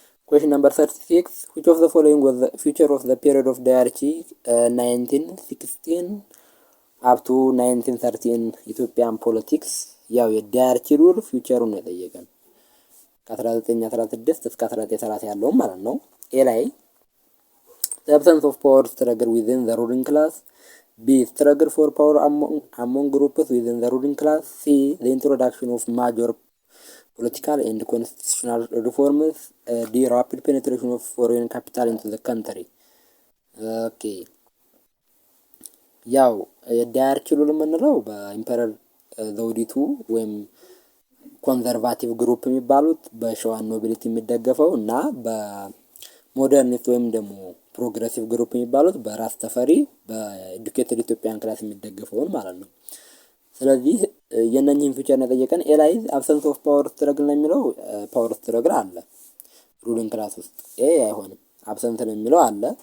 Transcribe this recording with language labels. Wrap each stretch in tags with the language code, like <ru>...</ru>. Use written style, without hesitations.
<en>Question number 36 which of the following was the feature of the period of diarchy 1916 up to 1913 ኢትዮጵያን ፖለቲክስ።</en> <am>ያው የዳያርቺ ሩል ፊውቸሩን ነው የጠየቀን ከ1916 እስከ 1930 ያለው ማለት ነው። ኤ ላይ</am> <en>the absence of power struggle within the ruling class. B. struggle for power among groups within the ruling class. C. the introduction of major political and constitutional reforms. D. rapid penetration of foreign capital into the country.</en> <am>Okay ያው የዳያርቺ ሩል የምንለው በኢምፐረር ዘውዲቱ ወይም ኮንዘርቫቲቭ ግሩፕ የሚባሉት በሸዋን ኖቢሊቲ የሚደገፈው እና በሞደርኒስት ወይም ደግሞ ፕሮግሬሲቭ ግሩፕ የሚባሉት በራስ ተፈሪ በኤዱኬትድ ኢትዮጵያን ክላስ የሚደገፈውን ማለት ነው። ስለዚህ የነኚህን ፊቸር ነው የጠየቀን። ኤ ላይ አብሰንስ ኦፍ ፓወር ስትረግል ነው የሚለው። ፓወር ስትረግል አለ ሩሊንግ ክላስ ውስጥ። ኤ አይሆንም። አብሰንት ነው የሚለው አለ።</am>